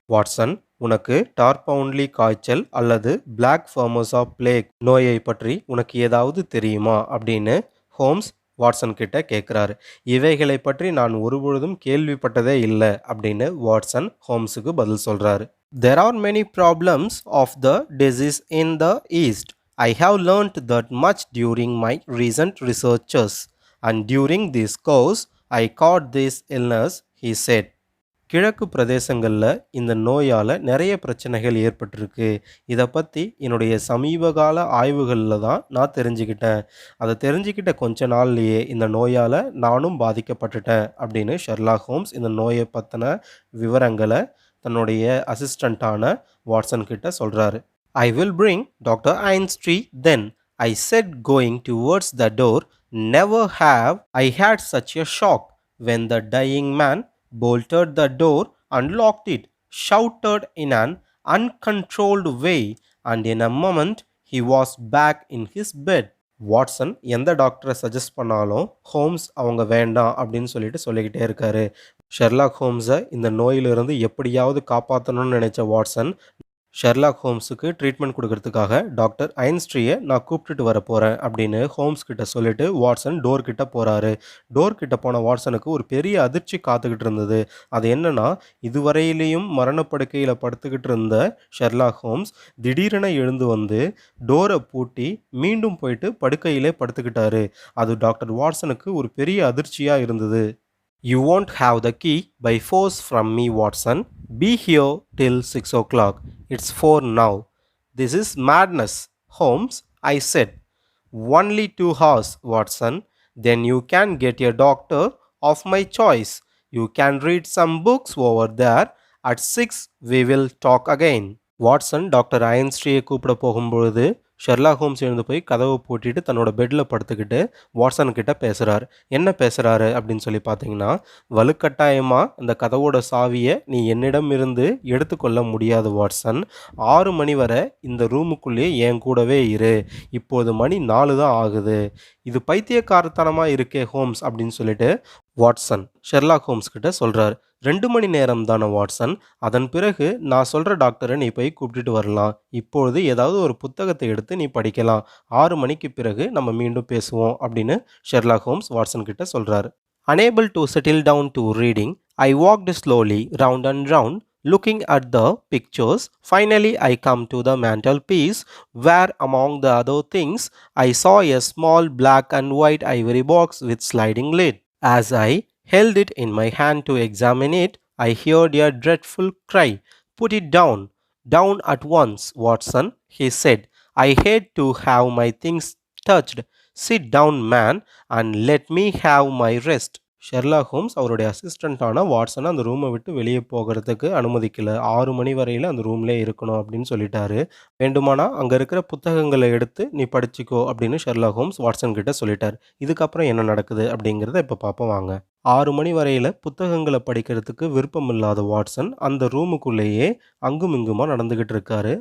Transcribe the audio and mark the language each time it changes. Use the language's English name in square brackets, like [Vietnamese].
[Tamil] Watson, உனக்கு டார்பவுண்ட்லி காய்ச்சல் அல்லது பிளாக் ஃபர்மோசா பிளேக் நோயை பற்றி உனக்கு ஏதாவது தெரியுமா? அப்படின்னு ஹோம்ஸ் வாட்சன் கிட்ட கேட்குறாரு. இவைகளை பற்றி நான் ஒருபொழுதும் கேள்விப்பட்டதே இல்ல அப்படின்னு வாட்சன் ஹோம்ஸுக்கு பதில் சொல்றாரு. [English] There are many problems of the disease in the East. I have learnt that much during my recent researches. And during this course, I caught this illness, he said. [Tamil] கிழக்கு பிரதேசங்கள்ல இந்த நோயால நிறைய பிரச்சனைகள் ஏற்பட்டிருக்கு. இத பத்தி என்னுடைய சமீபகால ஆய்வுகள்ல தான் நான் தெரிஞ்சுக்கிட்டேன். அத தெரிஞ்சுக்கிட்ட கொஞ்ச நாள்லயே இந்த நோயால நானும் பாதிக்கப்பட்டுட்டேன் அப்படின்னு ஷெர்லாக் ஹோம்ஸ் இந்த நோய பத்தின விவரங்கள தன்னுடைய அசிஸ்டன்ட்டான வாட்சன் கிட்ட சொல்றாரு. [English] "I will bring Dr. Einstein then," I said going towards the door. Never have I had such a shock when the dying man bolted the door and locked it, shouted in an uncontrolled way, and in a moment he was back in his bed. [Tamil] Watson எந்த டாக்டரை suggest பண்ணாலும் Holmes அவங்க வேண்டாம் அப்படின்னு சொல்லிக்கிட்டே இருக்காரு. Sherlock ஹோம்ஸை இந்த நோயிலிருந்து எப்படியாவது காப்பாற்றணும்னு நினைச்ச வாட்சன் ஷெர்லாக் ஹோம்ஸுக்கு ட்ரீட்மெண்ட் கொடுக்கறதுக்காக டாக்டர் ஐன்ஸ்ட்ரீயை நான் கூப்பிட்டுட்டு வர போகிறேன் அப்படின்னு ஹோம்ஸ் கிட்ட சொல்லிட்டு வாட்சன் டோர் கிட்ட போகிறாரு. டோர் கிட்ட போன வாட்சனுக்கு ஒரு பெரிய அதிர்ச்சி காத்துக்கிட்டு இருந்தது. அது என்னன்னா, இதுவரையிலையும் மரணப்படுக்கையில் படுத்துக்கிட்டு இருந்த ஷெர்லாக் ஹோம்ஸ் திடீரென எழுந்து வந்து டோரை பூட்டி மீண்டும் போயிட்டு படுக்கையிலே படுத்துக்கிட்டாரு. அது டாக்டர் வாட்சனுக்கு ஒரு பெரிய அதிர்ச்சியாக இருந்தது. [English] "You won't have the key by force from me, Watson. Be here till 6 o'clock. It's 4 now. This is madness, Holmes," I said. "Only 2 hours, Watson. Then you can get a doctor of my choice. You can read some books over there. At 6 we will talk again." [Tamil] Watson doctor ஐன்ஸ்ட்ரீயை கூப்பிட போகும்பொழுது Sherlock Holmes எழுந்து போய் கதவை பூட்டிட்டு தன்னோட பெட்டில் படுத்துக்கிட்டு Watson கிட்ட பேசுகிறார். என்ன பேசுகிறாரு அப்படின்னு சொல்லி பார்த்தீங்கன்னா, "வலுக்கட்டாயமாக இந்த கதவோட சாவியை நீ என்னிடம் இருந்து எடுத்துக்கொள்ள முடியாது வாட்சன். 6 மணி வரை இந்த ரூமுக்குள்ளேயே என் கூடவே இரு. இப்போது மணி 4 தான் ஆகுது. இது பைத்தியக்காரத்தனமாக இருக்கே ஹோம்ஸ்" அப்படின்னு சொல்லிட்டு வாட்சன் ஷெர்லாக் ஹோம்ஸ் கிட்ட சொல்கிறார். "2 மணி நேரம் தானே வாட்சன். அதன் பிறகு நான் சொல்கிற டாக்டரை நீ போய் கூப்பிட்டுட்டு வரலாம். இப்பொழுது ஏதாவது ஒரு புத்தகத்தை எடுத்து நீ படிக்கலாம். 6 மணிக்கு பிறகு நம்ம மீண்டும் பேசுவோம்" அப்படின்னு ஷெர்லாக் ஹோம்ஸ் வாட்சன் கிட்ட சொல்கிறாரு. [English] Unable to settle down to reading, I walked slowly round and round, looking at the pictures. Finally, I come to the mantelpiece, where among the other things, I saw a small black and white ivory box with sliding lid. As I held it in my hand to examine it, I heard a dreadful cry. "Put it down, down at once, Watson," he said. "I hate to have my things touched. Sit down, man, and let me have my rest." [Tamil] Sherlock Holmes அவருடைய அசிஸ்டண்ட்டான வாட்சனை அந்த ரூமை விட்டு வெளியே போகிறதுக்கு அனுமதிக்கல. 6 மணி வரையில் அந்த ரூம்லேயே இருக்கணும் அப்படின்னு சொல்லிட்டாரு. "வேண்டுமானா அங்கே இருக்கிற புத்தகங்களை எடுத்து நீ படிச்சுக்கோ" அப்படின்னு ஷெர்லாக் ஹோம்ஸ் வாட்சன் கிட்ட சொல்லிட்டார். இதுக்கப்புறம் என்ன நடக்குது அப்படிங்கிறத இப்போ பார்ப்போம் வாங்க. 6 மணி வரையில் புத்தகங்களை படிக்கிறதுக்கு விருப்பமில்லாத வாட்சன் அந்த ரூமுக்குள்ளேயே அங்கும் இங்குமா நடந்துக்கிட்டு இருக்காரு.